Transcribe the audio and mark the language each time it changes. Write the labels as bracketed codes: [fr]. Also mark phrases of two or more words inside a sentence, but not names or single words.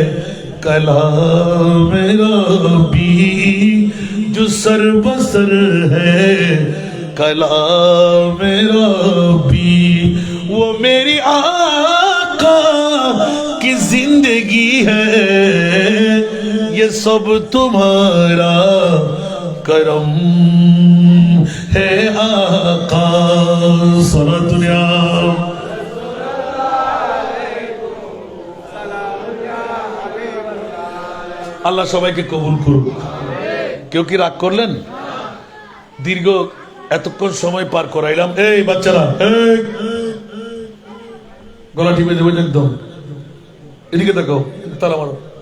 [ur] کلام ربی، جو سر بسر ہے کلام ربی، وہ میری آقا کی زندگی ہے، یہ سب تمہارا کرم ہے آقا۔ سارا دنیا [bn] আল্লাহ সবাইকে কবুল করুক। কেউ কি রাগ করলেন? দীর্ঘ এতক্ষণ সময় পার করাইলাম। এই বাচ্চারা, এই গলা টিপে দেবেন একদম, এদিকে দেখো, তারা মারো।